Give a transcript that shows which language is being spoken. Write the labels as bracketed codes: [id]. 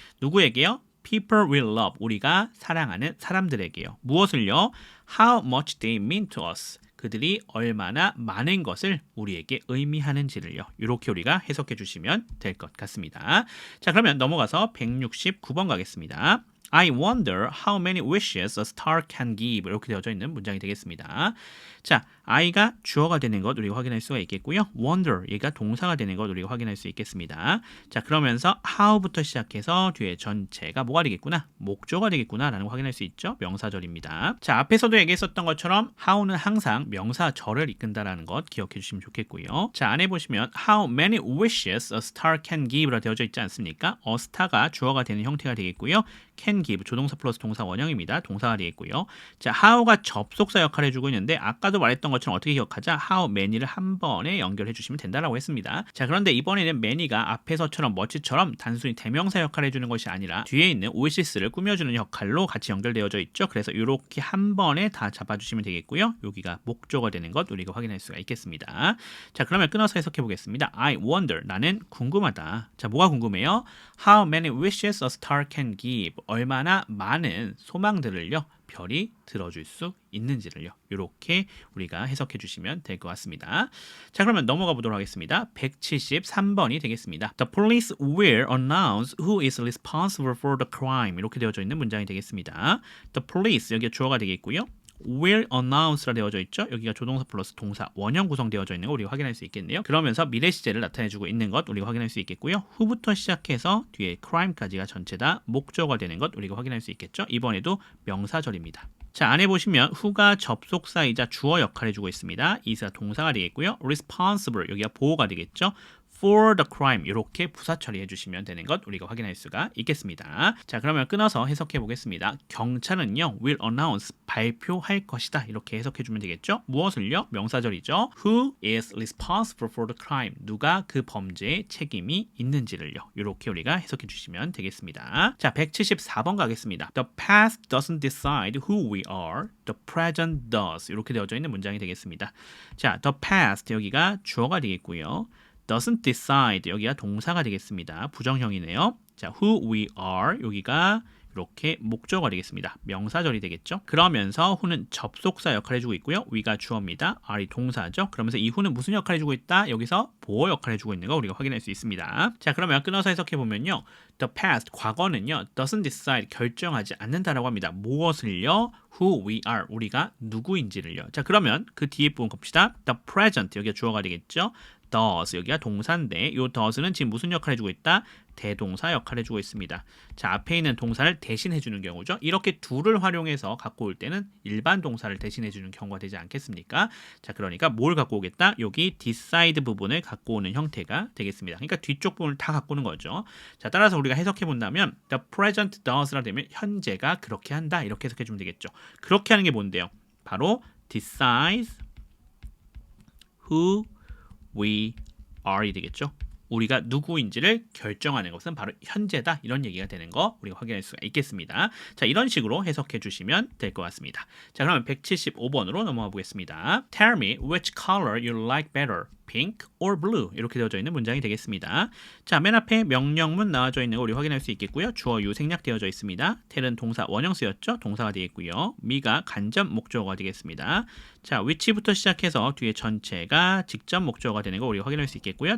[ko] 누구에게요? [en] People will love. [ko] 우리가 사랑하는 사람들에게요. 무엇을요? [en] How much they mean to us. [ko] 그들이 얼마나 많은 것을 우리에게 의미하는지를요. 이렇게 우리가 해석해 주시면 될 것 같습니다. 자, 그러면 넘어가서 169번 가겠습니다. [en] I wonder how many wishes a star can give. [ko] 이렇게 되어져 있는 문장이 되겠습니다. 자, I가 주어가 되는 것 우리가 확인할 수가 있겠고요. wonder, 얘가 동사가 되는 것 우리가 확인할 수 있겠습니다. 자, 그러면서 how부터 시작해서 뒤에 전체가 뭐가 되겠구나? 목조가 되겠구나 라는 거 확인할 수 있죠. 명사절입니다. 자, 앞에서도 얘기했었던 것처럼 how는 항상 명사절을 이끈다라는 것 기억해 주시면 좋겠고요. 자, 안에 보시면 [en] how many wishes a star can give [ko] 라 되어져 있지 않습니까? a star가 주어가 되는 형태가 되겠고요. can give, 조동사 플러스 동사 원형입니다. 동사가 되겠고요. 자, how가 접속사 역할을 해주고 있는데 아까도 말했던 것처럼 어떻게 기억하자? how many를 한 번에 연결해 주시면 된다라고 했습니다. 자, 그런데 이번에는 many가 앞에서처럼 much처럼 단순히 대명사 역할을 해주는 것이 아니라 뒤에 있는 oasis를 꾸며주는 역할로 같이 연결되어져 있죠. 그래서 이렇게 한 번에 다 잡아주시면 되겠고요. 여기가 목조가 되는 것 우리가 확인할 수가 있겠습니다. 자, 그러면 끊어서 해석해 보겠습니다. [en] I wonder, [ko] 나는 궁금하다. 자, 뭐가 궁금해요? [en] How many wishes a star can give. [ko] 얼마나 많은 소망들을요 별이 들어줄 수 있는지를요. 이렇게 우리가 해석해 주시면 될 것 같습니다. 자, 그러면 넘어가 보도록 하겠습니다. 173번이 되겠습니다. [en] The police will announce who is responsible for the crime. [ko] 이렇게 되어져 있는 문장이 되겠습니다. [en] The police, [ko] 여기가 주어가 되겠고요. will announce라 되어져 있죠. 여기가 조동사 플러스 동사 원형 구성되어져 있는 거 우리가 확인할 수 있겠네요. 그러면서 미래 시제를 나타내주고 있는 것 우리가 확인할 수 있겠고요. who부터 시작해서 뒤에 crime까지가 전체 다 목적어가 되는 것 우리가 확인할 수 있겠죠. 이번에도 명사절입니다. 자, 안에 보시면 who가 접속사이자 주어 역할을 해주고 있습니다. is가 동사가 되겠고요. responsible, 여기가 보호가 되겠죠. [en] for the crime [ko] 이렇게 부사 처리해 주시면 되는 것 우리가 확인할 수가 있겠습니다. 자, 그러면 끊어서 해석해 보겠습니다. 경찰은요 [en] will announce [ko] 발표할 것이다 이렇게 해석해 주면 되겠죠. 무엇을요? 명사절이죠. [en] Who is responsible for the crime? [ko] 누가 그 범죄에 책임이 있는지를요. 이렇게 우리가 해석해 주시면 되겠습니다. 자, 174번 가겠습니다. [en] The past doesn't decide who we are. The present does. [ko] 이렇게 되어져 있는 문장이 되겠습니다. 자, the past 여기가 주어가 되겠고요. [en] doesn't decide [ko] 여기가 동사가 되겠습니다. 부정형이네요. 자, [en] who we are [ko] 여기가 이렇게 목적어가 되겠습니다. 명사절이 되겠죠. 그러면서 who는 접속사 역할을 해주고 있고요. we가 주어입니다. are이 동사죠. 그러면서 이 who는 무슨 역할을 해주고 있다? 여기서 보어 역할을 해주고 있는 거 우리가 확인할 수 있습니다. 자, 그러면 끊어서 해석해 보면요. [en] The past, [ko] 과거는요. [en] doesn't decide, [ko] 결정하지 않는다라고 합니다. 무엇을요? [en] who we are, [ko] 우리가 누구인지를요. 자, 그러면 그 뒤에 부분 봅시다. [en] The present, [ko] 여기가 주어가 되겠죠. does, 여기가 동사인데 이 does는 지금 무슨 역할을 해주고 있다? 대동사 역할을 해주고 있습니다. 자, 앞에 있는 동사를 대신해주는 경우죠. 이렇게 둘을 활용해서 갖고 올 때는 일반 동사를 대신해주는 경우가 되지 않겠습니까? 자, 그러니까 뭘 갖고 오겠다? 여기 decide 부분을 갖고 오는 형태가 되겠습니다. 그러니까 뒤쪽 부분을 다 갖고 오는 거죠. 자, 따라서 우리가 해석해 본다면 [en] the present does [ko] 라 되면 현재가 그렇게 한다 이렇게 해석해 주면 되겠죠. 그렇게 하는 게 뭔데요? 바로 [en] decides who we are이 [ko] 되겠죠. 우리가 누구인지를 결정하는 것은 바로 현재다. 이런 얘기가 되는 거 우리가 확인할 수가 있겠습니다. 자, 이런 식으로 해석해 주시면 될 것 같습니다. 자, 그러면 175번으로 넘어가 보겠습니다. [en] Tell me which color you like better. pink or blue [ko] 이렇게 되어져 있는 문장이 되겠습니다. 자, 맨 앞에 명령문 나와져 있는 거 우리 확인할 수 있겠고요. 주어 유 생략되어져 있습니다. tell은 동사 원형 쓰였죠. 동사가 되겠고요. me가 간접 목적어가 되겠습니다. 자, which부터 시작해서 뒤에 전체가 직접 목적어가 되는 거 우리 확인할 수 있겠고요.